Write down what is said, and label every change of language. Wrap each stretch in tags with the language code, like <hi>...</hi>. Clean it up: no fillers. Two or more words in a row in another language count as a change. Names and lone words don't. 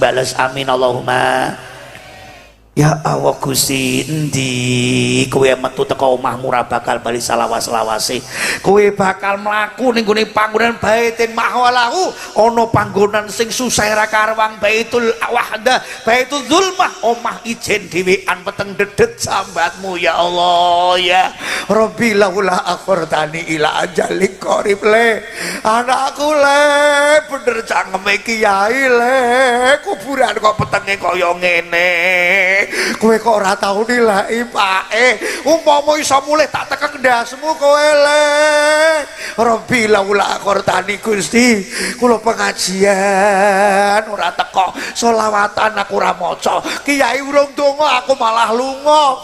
<jv>bales amin</jv> <ar>Allahumma ya Allah</ar> <jv>Gusti endi kowe metu teko omahmu ora bakal bali salawas-lawase kowe bakal mlaku ning gone panggonan</jv> <ar>Baitin Mahwalahu</ar> <jv>ana panggonan sing susah ora karwang</jv> <ar>Baitul Wahdah Baitul Zulmah</ar> <jv>omah ijen dhewean peteng dedet sambatmu</jv> <ar>ya Allah ya Rabbi laula akhirtani ila ajalin qarib</ar> <jv>le anakku le bener cangeme kiai le kuburan kok petenge kaya ngene kowe kok ora tau nilai pake umpama iso mulih tak tekek ndasmu kowe le</jv> <ar>Rabbi laula akhirtani</ar> <jv>Gusti kula pengajian ora teko selawatan aku ora maca kiai urung donga aku malah lunga</jv>